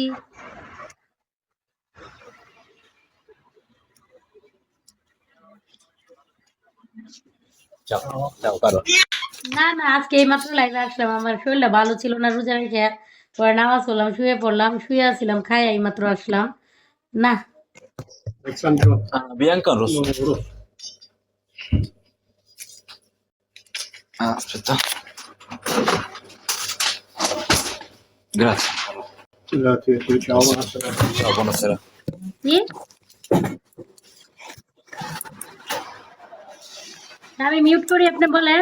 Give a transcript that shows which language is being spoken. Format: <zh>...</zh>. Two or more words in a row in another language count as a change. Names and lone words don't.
<bn>যাও যাও কারো। না, না, আজকে এইমাত্র লাইভে আসলাম। আমার শরীরটা ভালো ছিল না, রোজা রেখে। পরে নামাজ পড়লাম, শুয়ে পড়লাম, শুয়ে আছিলাম, খাই এইমাত্র আসলাম। না,</bn> <it>Bianca Rosso. Ah, aspetta. Grazie. Grazie, ciao, buonasera. Ciao, buonasera.</it> <bn>কি? আমি মিউট করি, আপনি বলেন।</bn>